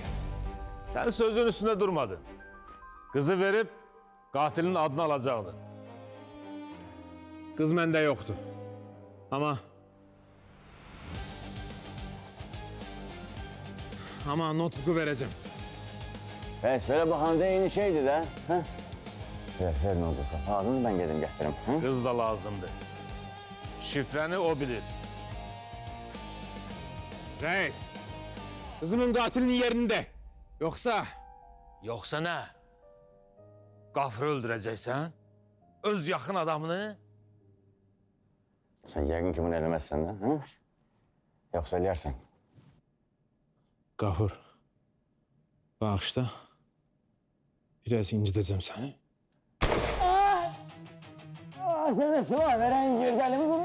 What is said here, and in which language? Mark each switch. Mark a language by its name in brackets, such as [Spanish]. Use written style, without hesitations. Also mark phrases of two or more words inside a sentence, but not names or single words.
[Turkish] Sen sözün üstünde durmadın. Kızı verip katilin adını alacaktın. Kız mende yoktu. Ama notbook'u vereceğim. [Azerbaijani] Bəs, belə baxanda eyni şeydir də. Hə? Ver nə oldu? Lazımdır, mən gedim gətirim. Hə? [Turkish] Kız da lazımdı. Şifreni o bilir. Reis! Kızımın katilinin yerinde. Yoksa Yoksa ne? Gafırı öldüreceksen? Öz yakın adamını? [Azerbaijani] Sən yəqin ki, bunu eləməzsən də. Hə? Yoxsa eləyərsən. Gafur, bağışla. [Turkish] Biraz incideceğim seni. [Azerbaijani] Sənə silah verən yerdəlimi